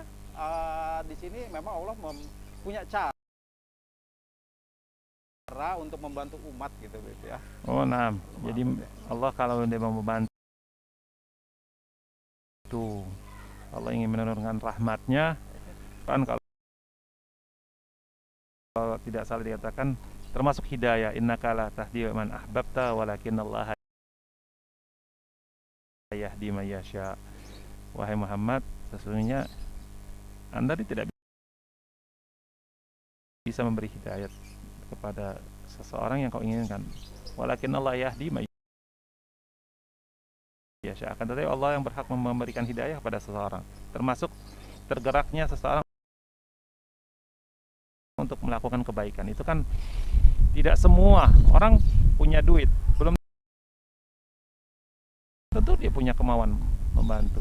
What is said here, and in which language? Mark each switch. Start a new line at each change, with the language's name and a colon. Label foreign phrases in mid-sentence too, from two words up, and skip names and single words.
Indonesian: Di sini memang Allah punya cara untuk membantu umat gitu ya. Oh, nah. Jadi Allah kalau dia mau membantu, Allah ingin menurunkan rahmatnya, kan kalau tidak salah dikatakan termasuk hidayah,
Arabic: innaka la tahdi man ahbabta walakinallaha yahdi man yasha.
Indonesian: Wahai Muhammad, sesungguhnya Anda tidak bisa memberi hidayat kepada seseorang yang kau inginkan.
Arabic: Walakinallaha yahdi man yasha.
Indonesian: Akan tetapi Allah yang berhak memberikan hidayah kepada seseorang, termasuk tergeraknya seseorang untuk melakukan kebaikan. Itu kan tidak semua orang punya duit, belum tentu dia punya kemauan membantu.